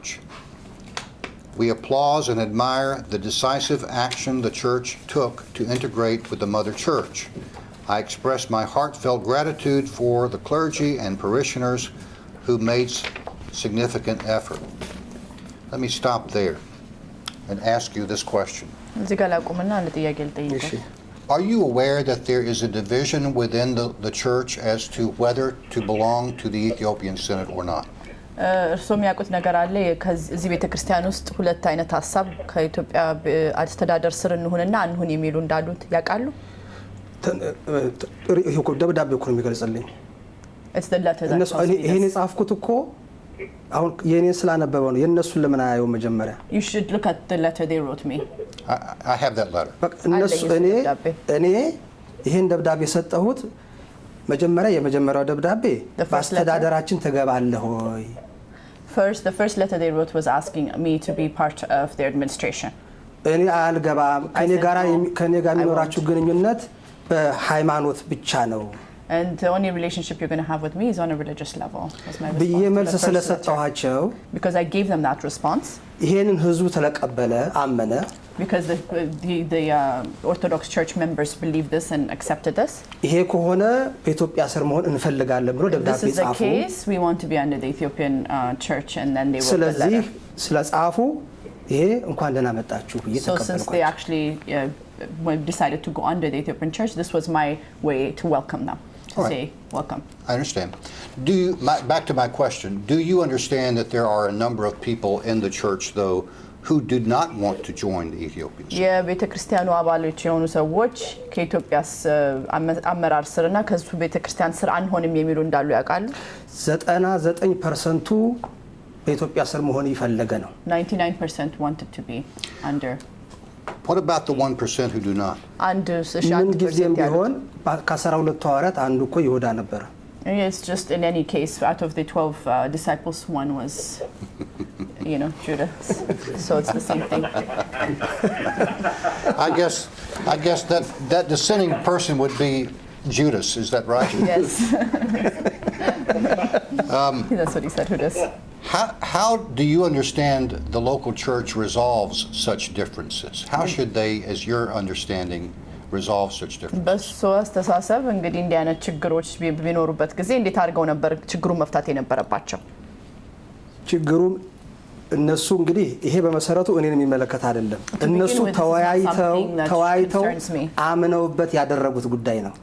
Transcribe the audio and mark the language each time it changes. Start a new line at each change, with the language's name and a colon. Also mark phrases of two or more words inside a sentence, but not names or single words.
English: We applaud and admire the decisive action the Church took to integrate with the Mother Church. I express my heartfelt gratitude for the clergy and parishioners who made significant effort. Let me stop there and ask you this question.
Amharic: እዚህ ጋር ላቁምና አንድ ጥያቄ ልጠይቅ እሺ
English: Are you aware that there is a division within the church as to whether to belong to the Ethiopian Synod or not?
Amharic: እርስዎ የሚያውቁት ነገር አለ እዚህ ቤተክርስቲያን ውስጥ ሁለት አይነት ሐሳብ ከኢትዮጵያ አስተዳደር ስር እንሁንና አንሁን የሚሉ እንዳሉት ያውቃሉ? ደብዳቤ እኮ ነው የሚገልጽልኝ
English: It's the letter that
Amharic: እነሱ ይሄን የጻፍኩት እኮ አሁን የኔን ስላነበበው ነው የነሱን ለምን አያየው መጀመሪያ
English: You should look at the letter they wrote me. I have that letter.
Amharic: እነሱ እኔ ይሄን ደብዳቤ ሰጠሁት መጀመሪያ የመጀመሪያው ደብዳቤ በአስተዳደራችን ተገባለህ ሆይ
English: The first letter they wrote was asking me to be part of their administration.
Amharic: እኔ አልገባም ከኔ ጋር የሚኖራችሁ ግንኙነት በሃይማኖት ብቻ ነው
English: And the only relationship you're going to have with me is on a religious level. That's my
Amharic: ብዬ መልስ
English: response.
Amharic: ስለሰጠኋቸው
English: Because I gave them that response.
Amharic: ይሄንን ህዝቡ ተለቀበለ አመነ
English: Because the Orthodox Church members believed this and accepted this.
Amharic: ይሄ ከሆነ በኢትዮጵያ ስር መሆን እንፈልጋለን ብሎ
English: If this
Amharic: ደብዳቤ
English: is the
Amharic: ጻፉ
English: case, we want to be under the Ethiopian Church, and then they wrote the
Amharic: ስለዚህ
English: letter.
Amharic: ስለጻፉ ይሄ እንኳን ደህና መጣችሁ ብዬ
English: So since they
Amharic: ተቀበልኳቸው
English: actually decided to go under the Ethiopian Church, this was my way to welcome them, to All right. say welcome. I understand. Back to my question. Do you understand that there are a number of people in the church, though, who do not want to join the Ethiopians?
Amharic: የቤተክርስቲያኑ አባሎች የሆኑ ሰዎች ከኢትዮጵያስ አመራር ስርና ከሱ ቤተክርስቲያን ስር አንሆንም የሚሉ እንዳሉ ያውቃሉ? 99% በኢትዮጵያ ስር መሆን ይፈልገ ነው
English: 99% wanted to be under. What about the 1% who do not?
Amharic: አንድ ምን ጊዜም 1% ቢሆን ያሉት ከ12 ሐዋርያት አንዱ እኮ ይሁዳ ነበር
English: It's just in any case, out of the 12 disciples, one was, Judas. So it's the same thing. I guess that dissenting person would be Judas. Is that right? Yes. That's what he said, Judas. How do you understand the local church resolves such differences? How should they, as your understanding, resolve such differences?
Amharic: በሱ አስተሳሰብ እንግዲህ እንዲህ አይነት ችግሮች ቢኖሩበት ጊዜ እንዴት አድርገው ነበር ችግሩን መፍታት የነበረባቸው? ችግሩ እነሱ እንግዲህ ይሄ በመሰረቱ እኔን የሚመለከት አይደለም እነሱ ተወያይተው አምነውበት ያደረጉት ጉዳይ ነው